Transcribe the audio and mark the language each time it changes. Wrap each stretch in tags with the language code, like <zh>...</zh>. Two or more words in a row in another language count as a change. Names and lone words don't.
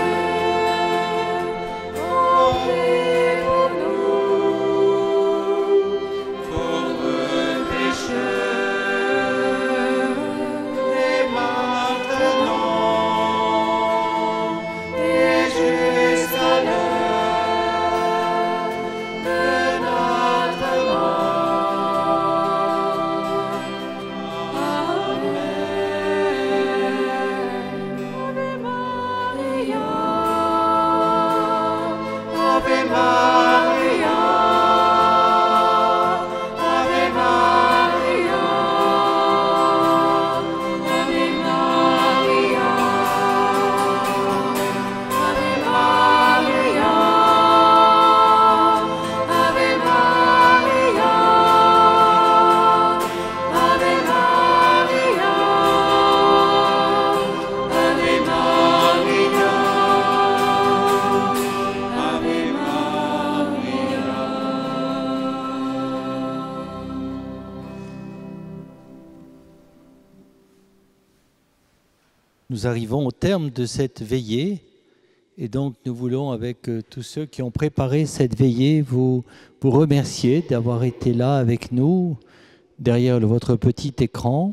<fr>prie pour nous, pauvres pécheurs, et maintenant, et jusqu'à l'heure de notre mort.</fr> <la>Ave Maria, Ave Maria, Ave Maria, Ave Maria, Ave Maria, Ave Maria, Ave Maria, Ave</la> <fr>Nous arrivons au terme de cette veillée et donc nous voulons, avec tous ceux qui ont préparé cette veillée, vous remercier d'avoir été là avec nous derrière votre petit écran.</fr>